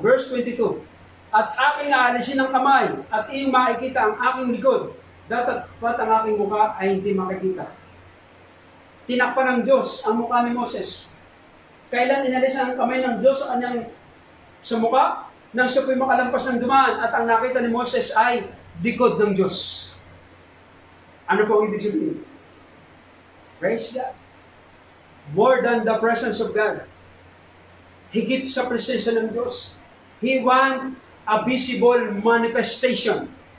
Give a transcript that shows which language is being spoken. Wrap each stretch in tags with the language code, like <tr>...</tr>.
<en>Verse 22,</en> <tl>at aking aalisin ang kamay at iyong makikita ang aking likod, datapwat ang aking mukha ay hindi makikita. Tinakpan ng Diyos ang mukha ni Moses. Kailan inalis ang kamay ng Diyos sa mukha? Nang siya po'y makalampas ng dumaan at ang nakita ni Moses ay likod ng Diyos. Ano po ang ibig sabihin?</tl> <en>Praise God. More than the presence of God.</en> <tl>Higit sa presensya ng Diyos.</tl> <en>He want a visible manifestation.</en>